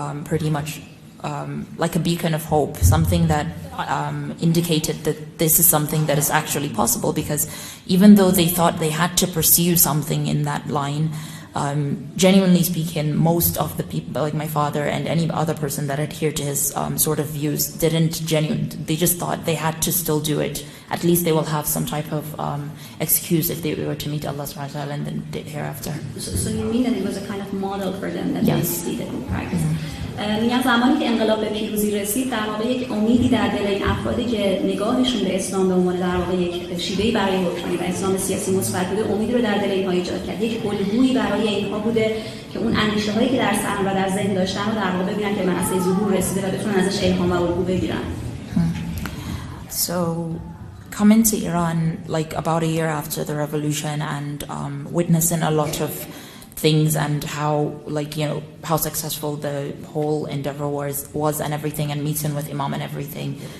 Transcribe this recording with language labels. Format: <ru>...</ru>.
<en>pretty much like a beacon of hope, something that indicated that this is something that is actually possible, because even though they thought they had to pursue something in that line, genuinely speaking, most of the people, like my father and any other person that adhered to his sort of views, they just thought they had to still do it. At least they will have some type of excuse if they were to meet Allah subhanahu wa ta'ala and then hereafter. So you mean that it was a kind of model for them that they did in practice?</en> <fa>میگن زمانی که انقلاب به پیروزی رسید در واقع یک امیدی در دل این افرادی که نگاهشون به اسلام به عنوان در واقع یک شیوهی برای حکمرانی و اسلام سیاسی مثبت بوده، امید رو در دل اینها ایجاد کرد. یک الگویی برای اینها بوده که اون اندیشه‌هایی که در سر و در ذهن داشتن رو در واقع ببینن که به منصه ظهور رسیده و بتونن ازش الهام و الگو بگیرن.</fa> <en>So coming to Iran about a year after the revolution and witnessing a lot of things and how how successful the whole endeavor was and everything, and meeting with Imam and everything,</en>